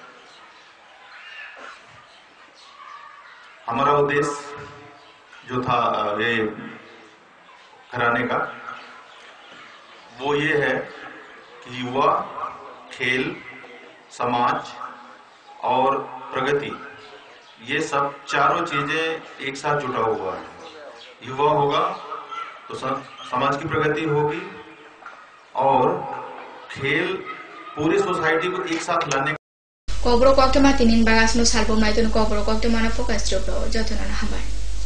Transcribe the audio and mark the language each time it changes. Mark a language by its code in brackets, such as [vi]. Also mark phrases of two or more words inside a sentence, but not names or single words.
[hi] हमारा उद्देश्य जो था ये कराने का वो ये है कि युवा, खेल, समाज और प्रगति, ये सब चारों चीजें एक साथ जुटा हुआ है। युवा होगा तो समाज की प्रगति होगी और खेल पूरी सोसाइटी को एक साथ लाने [trp] Kobro kokte matinin bagas no salbo maitun kobro kokte mana fokus jobro jatuna na habar